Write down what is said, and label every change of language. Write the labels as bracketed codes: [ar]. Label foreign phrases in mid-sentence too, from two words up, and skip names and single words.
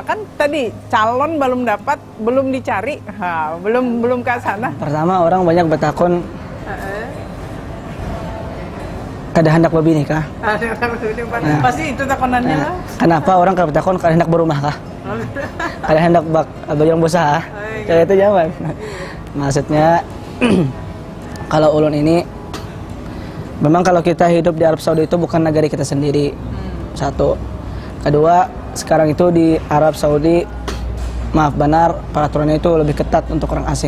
[id] Kan tadi calon belum dapat, belum dicari, belum ke sana. [bjn] Pertama orang banyak bertakon kada hendak berbini kah? Nah, pasti itu takonannya lah. Kenapa orang kada bertakon kada hendak berumah kah? Kada hendak bagaimana berusaha? Kayak itu jawaban. Maksudnya kalau ulun ini memang kalau kita hidup di Arab Saudi itu bukan negara kita sendiri. [id] Satu. Kedua, sekarang itu di Arab Saudi maaf benar peraturannya itu lebih ketat untuk orang asing.